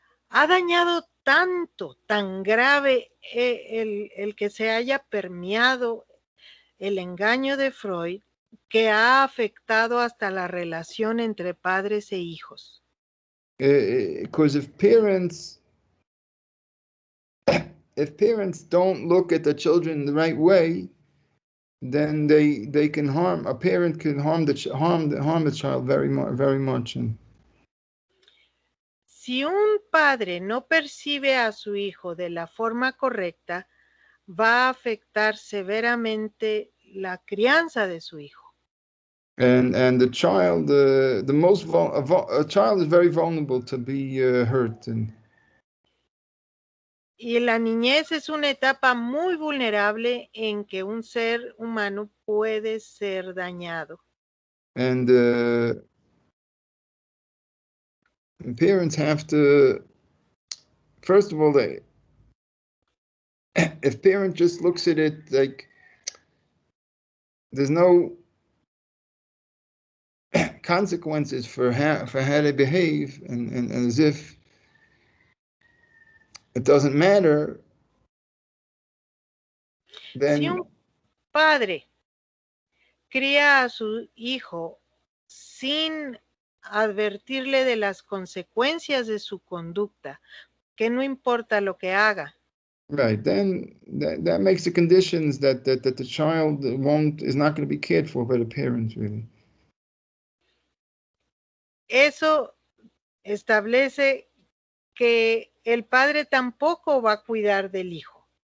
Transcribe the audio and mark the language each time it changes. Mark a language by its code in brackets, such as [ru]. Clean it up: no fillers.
[es] Ha dañado tanto, tan grave el que se haya permeado el engaño de Freud, que ha afectado hasta la relación entre padres e hijos. [en] Because if parents don't look at the children the right way, then they can harm. A parent can harm the child very much. [es] Si un padre no percibe a su hijo de la forma correcta, va a afectar severamente la crianza de su hijo. [en] And the child, a child is very vulnerable to be hurt. [es] Y la niñez es una etapa muy vulnerable en que un ser humano puede ser dañado. [en] And parents have to, first of all, if parent just looks at it like there's no consequences for how they behave, and as if it doesn't matter, then... [es] Si un padre cría a su hijo sin advertirle de las consecuencias de su conducta, que no importa lo que haga. [en] Right, then that makes the conditions that the child is not going to be cared for by the parents, really. [es] Eso establece que el padre tampoco va a cuidar del hijo.